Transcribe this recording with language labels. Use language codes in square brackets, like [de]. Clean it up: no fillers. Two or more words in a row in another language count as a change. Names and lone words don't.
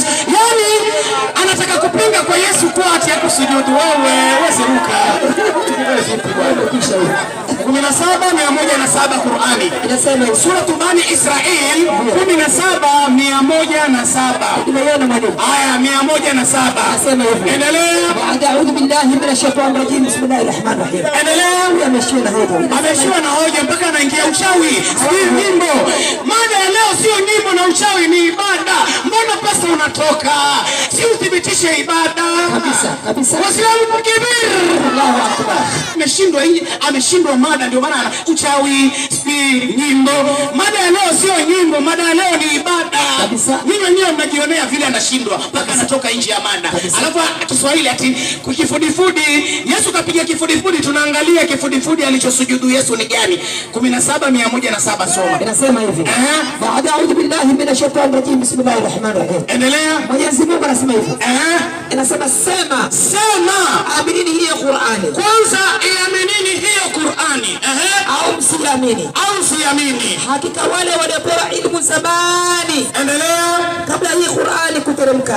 [sw] Yaani anataka kupinga kwa Yesu kwa ati yakusujudu. Wewe seruka. 17,107 Qur'ani. Inasema sura Bani Israil 17,107. Tumeona mwalimu. Aya 107. Nasema hivi. Endelea. [ar] أعوذ بالله من الشيطان الرجيم. بسم الله الرحمن الرحيم. [sw] Endelea. Ameshiwa na hoja mpaka anaingia uchawi. Sio nyimbo. Mada ya leo sio nyimbo na uchawi, ni ibada. Mbona pasta unatoka? Si uthibitishe ibada. Kabisa. Waislamu takbir. [ar] الله أكبر. [sw] Ameshindwa mada, ndio maana uchawi, nyimbo. Mada ya leo sio nyimbo, mada ya leo ni ibada. Mimi wenyewe mnajionea vile anashindwa mpaka anatoka nje ya mada. Alafu Kiswahili ati kifudifudi, Yesu kapiga kifudifudi, tunaangalia kifudifudi alichosujudu Yesu ni gani? 17,107 soma. Inasema hivi. [ar] Baada أعوذ بالله من الشيطان الرجيم. بسم الله الرحمن الرحيم. [sw] Endelea. Mwenyezi Mungu anasema hivi. Inasema sema aminini hiyo Qur'ani. Kwanza iaminini hiyo Qur'ani. Au msiamini. Hakika wale waliopewa ilmu zamani. Endelea. Kabla hii Qur'ani kuteremka.